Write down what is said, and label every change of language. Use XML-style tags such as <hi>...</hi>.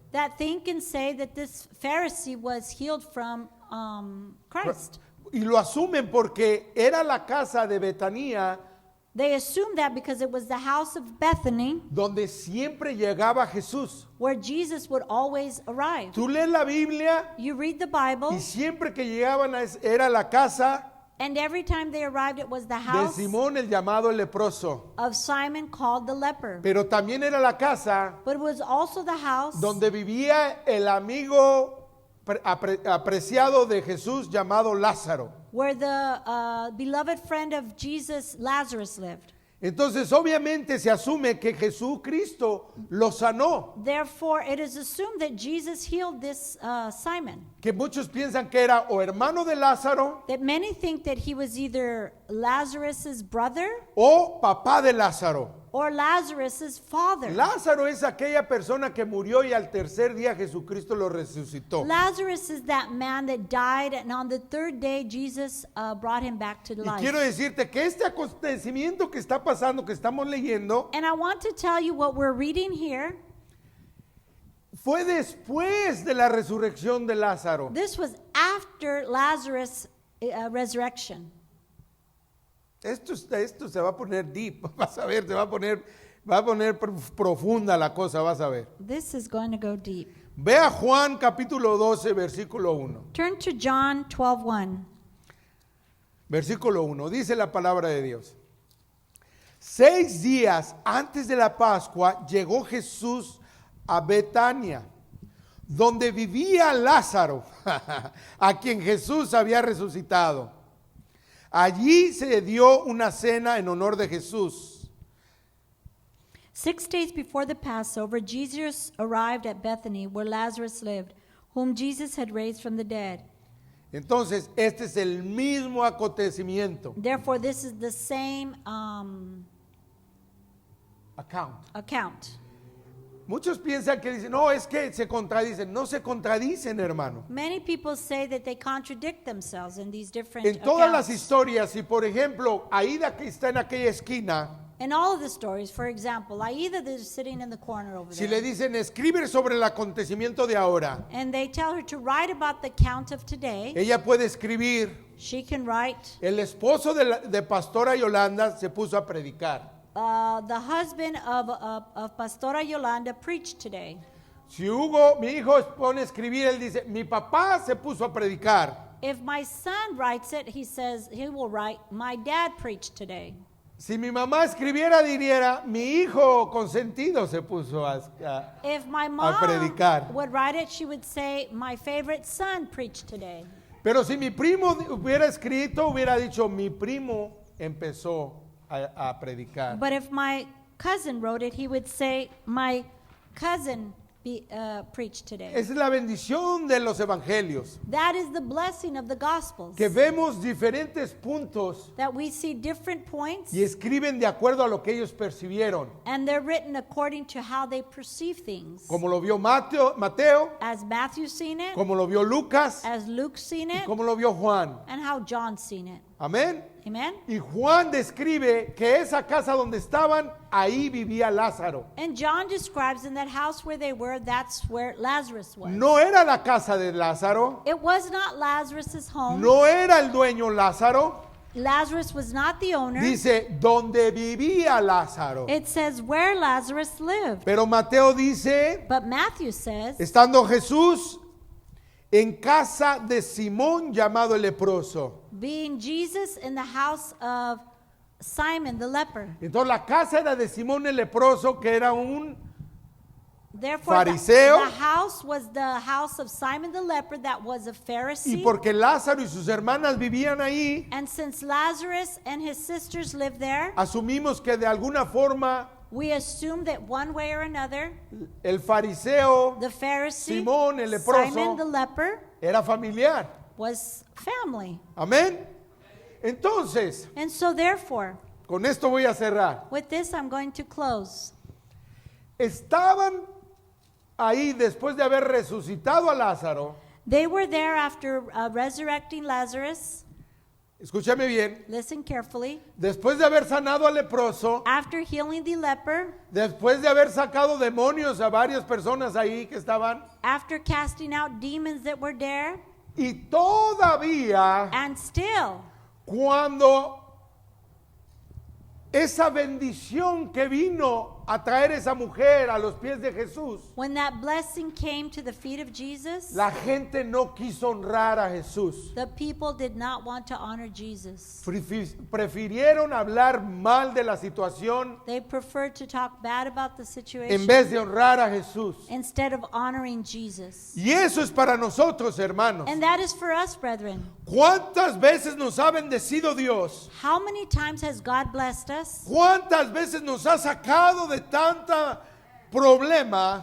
<en>that think and say that this Pharisee was healed from Christ.</en> <es>Y lo asumen porque era la casa de Betanía</es> <en>They assume that because it was the house of Bethany</en> <es>donde siempre llegaba Jesús.</es> <en>where Jesus would always arrive.</en> <es>Tú lees la Biblia</es> <en>You read the Bible,</en> <es>y siempre que llegaban era la casa</es> <en>and every time they arrived, it was the</en> <es>de</es> <en>house</en> <es>Simón el llamado el leproso.</es> <en>of Simon called the leper.</en> <es>Pero también era la casa</es> <en>But it was also the house</en> <es>donde vivía el amigo apreciado de Jesús llamado Lázaro.</es> <en>where the beloved friend of Jesus, Lazarus, lived.</en> <es>Entonces obviamente se asume que Jesucristo lo sanó,</es> <en>Therefore, it is assumed that Jesus healed this Simon.</en> <es>que muchos piensan que era o hermano de Lázaro</es> <en>That many think that he was either Lazarus's brother</en> <es>o papá de Lázaro.</es> <en>or Lazarus's father.</en> <es>Lázaro es aquella persona que murió y al tercer día Jesucristo lo resucitó.</es> <en>Lazarus is that man that died, and on the third day, Jesus brought him back to</en> <es>Y</es> <en>life.</en> <es>quiero decirte que este acontecimiento que está pasando, que estamos leyendo,</es> <en>And I want to tell you what we're reading here.</en> <es>fue después de la resurrección de Lázaro.</es> <en>This was after Lazarus' resurrection.</en> <es>Esto se va a poner deep, vas a ver, va a poner profunda la cosa, vas a ver.</es> <en>This is going to go deep.</en> <es>Ve a Juan capítulo 12, versículo 1.</es> <en>Turn to John 12:1.</en> <es>Versículo 1, dice la palabra de Dios. 6 días antes de la Pascua llegó Jesús a Betania, donde vivía Lázaro, a quien Jesús había resucitado. Allí se dio una cena en honor de Jesús.</es> <en>6 days before the Passover, Jesus arrived at Bethany, where Lazarus lived, whom Jesus had raised from the dead.</en> <es>Entonces, este es el mismo acontecimiento.</es> <en>Therefore, this is the same Account. account.</en> <es>Muchos piensan que dicen, no, es que se contradicen. No se contradicen, hermano.</es> <en>Many people say that they contradict themselves in these different</en> <es>En todas las</es> <en>accounts.</en> <es>historias, si por ejemplo, Aida que está en aquella esquina,</es> <en>In all of the stories, for example, Aida is sitting in the corner over</en> <es>si</es> <en>there.</en> <es>le dicen escribe sobre el acontecimiento de ahora,</es> <en>And they tell her to write about the count of today.</en> <es>ella puede escribir,</es> <en>She can write,</en> <es>el esposo de Pastora Yolanda se puso a predicar.</es> <en>the husband of Pastora Yolanda preached today.</en> <es>Si Hugo, mi hijo, pone a escribir, él dice, mi papá se puso a predicar.</es> <en>If my son writes it, he says he will write, my dad preached today.</en> <es>Si mi mamá escribiera, diría, mi hijo consentido se puso</es> <en>If my mom</en> <es>predicar.</es> <en>would write it, she would say, my favorite son preached today.</en> <es>Pero si mi primo hubiera escrito, hubiera dicho, mi primo empezó a predicar.</es> <en>But if my cousin wrote it, he would say, my cousin preached today.</en> <es>Esa es la bendición de los evangelios,</es> <en>That is the blessing of the Gospels.</en> <es>que vemos diferentes puntos</es> <en>That we see different points,</en> <es>y escriben de acuerdo a lo que ellos percibieron.</es> <en>and they're written according to how they perceive things.</en> <es>Como lo vio Mateo,</es> <en>As Matthew's seen it,</en> <es>como lo vio Lucas</es> <en>as Luke's seen</en> <es>y</es> <en>it,</en> <es>como lo vio Juan.</es> <en>and how John's seen it.</en> <es>Amén.</es> <en>Amen?</en> <es>Y Juan describe que esa casa donde estaban, ahí vivía Lázaro.</es> <en>And John describes in that house where they were, that's where Lazarus was.</en> <es>No era la casa de Lázaro,</es> <en>It was not Lazarus's home.</en> <es>no era el dueño Lázaro.</es> <en>Lazarus was not the owner.</en> <es>Dice, donde vivía Lázaro.</es> <en>It says where Lazarus lived.</en> <es>Pero Mateo dice,</es> <en>But Matthew says,</en> <es>estando Jesús en casa de Simón llamado el leproso.</es> <en>being Jesus in the house of Simon the leper.</en> <es>Entonces la casa era de Simón el leproso, que era un</es> <en>Therefore,</en> <es>Fariseo.</es> <en>the house was the house of Simon the leper that was a</en> <es>y</es> <en>Pharisee.</en> <es>porque Lázaro y sus hermanas vivían ahí,</es> <en>And since Lazarus and his sisters lived there,</en> <es>asumimos que de alguna forma</es> <en>we assume that one way or another,</en> <es>el fariseo</es> <en>the Pharisee,</en> <es>Simón el leproso,</es> <en>Simon the leper,</en> <es>era familiar.</es> <en>was family.</en> <es>Amén. Entonces,</es> <en>And so therefore,</en> <es>con esto voy a cerrar.</es> <en>with this I'm going to close.</en> <es>Estaban ahí después de haber resucitado a Lázaro.</es> <en>They were there after resurrecting Lazarus.</en> <es>Escúchame bien.</es> <en>Listen carefully.</en> <es>Después de haber sanado al leproso,</es> <en>After healing the leper,</en> <es>después de haber sacado demonios a varias personas ahí que estaban,</es> <en>after casting out demons that were there,</en> <es>y todavía</es> <en>and still,</en> <es>cuando esa bendición que vino a traer esa mujer a los pies de Jesús,</es> <en>when that blessing came to the feet of Jesus,</en> <es>la gente no quiso honrar a Jesús.</es> <en>the people did not want to honor Jesus.</en> <es>Prefirieron hablar mal de la situación</es> <en>They preferred to talk bad about the</en> <es>en</es> <en>situation</en> <es>vez de honrar a Jesús.</es> <en>instead of honoring Jesus.</en> <es>Y eso es para nosotros, hermanos.</es> <en>And that is for us, brethren.</en> <es>¿Cuántas veces nos ha bendecido Dios?</es> <en>How many times has God blessed us?</en> <es>¿Cuántas veces nos ha sacado de tanta problema?</es>